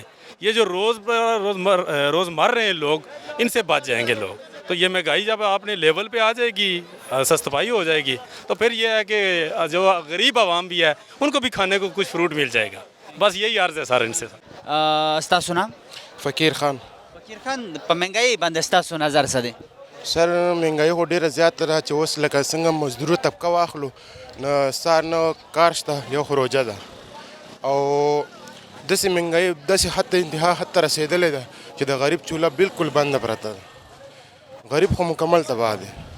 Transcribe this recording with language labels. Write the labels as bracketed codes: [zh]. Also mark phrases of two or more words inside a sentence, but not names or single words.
[ur] یہ جو روز مر رہے ہیں لوگ، ان سے بچ جائیں گے لوگ. تو یہ مہنگائی جب اپنے لیول پہ آ جائے گی، سستائی ہو جائے گی، تو پھر یہ ہے کہ جو غریب عوام بھی ہے ان کو بھی کھانے کو کچھ فروٹ مل جائے گا. بس یہی عرض ہے سر ان سے. [ps] ستاسو نام? फ़कीर खान। फ़कीर खान, په महंगाई باندې ستاسو نظر څه دی؟ सर महंगाई خو ډیره زیاته ده چې اوس لکه څنګه مزدورو طبقه واخلو نه سار نه کار شته، یو خو روژه ده او داسې महंगाई داسې حتی انتها حتی رسېدلې ده چې د غریب چوله بالکل بنده پرته ده، غریب خو مکمل تباه دی.